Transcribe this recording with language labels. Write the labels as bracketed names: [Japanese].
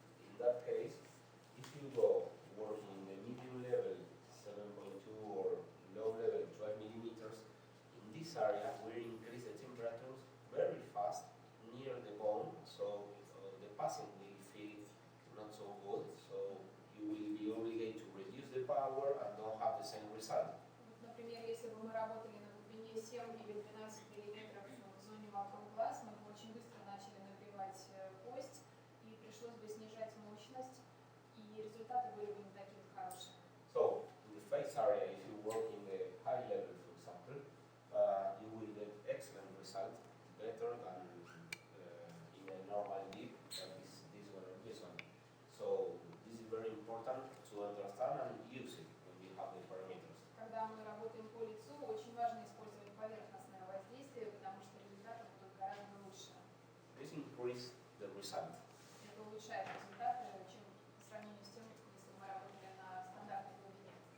[English] In that case, if you go working in the medium level, 7.2 or low level, 12 millimeters, in this area we increase the temperatures very fast near the bone, so the patient will feel not so good, so you will be obligated to reduce the power and don't have the same result. [Russian] Вот, например, если бы мы работали на глубине 7 или 12 миллиметров в зоне вокруг глаз, мы бы очень быстро начали нагревать кость, и пришлось бы снижать мощность, и результаты были бы не такие хорошие. [English] So, in the face area, if you work in the high level, for example, you will get excellent result, better than in a normal deep, that is this one or this one. So, this is very important to understand and use it when you have the parameters. [Russian] Когда мы работаем по лицу, очень важно использовать поверхностное воздействие, потому что результаты будут гораздо лучше. [English] This increase the result. [Russian] Это улучшает результаты, чем по сравнению с тем, если бы мы работали на стандартной глубине.